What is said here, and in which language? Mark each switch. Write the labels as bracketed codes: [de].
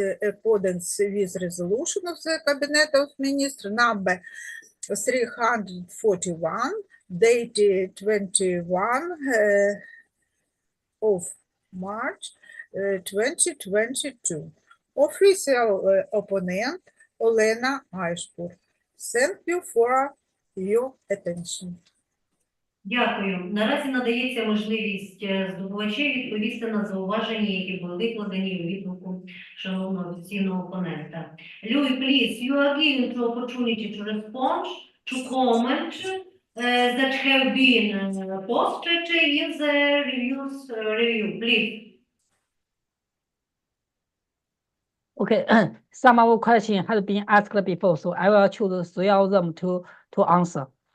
[en] accordance with resolution of the Cabinet of Ministers number 341, dated 21 of March 2022. Official opponent, Olena Айшпур. Thank you for your attention. [uk] Дякую. Наразі надається можливість здобувачів відповісти на зауваження, які були викладені у відгуку шановного офіційного опонента. [en] Люй, please, you are given the opportunity to respond to comment that have been posted in the review. Please. Okay, some of the questions has been asked before, so I will choose 3 of them to answer.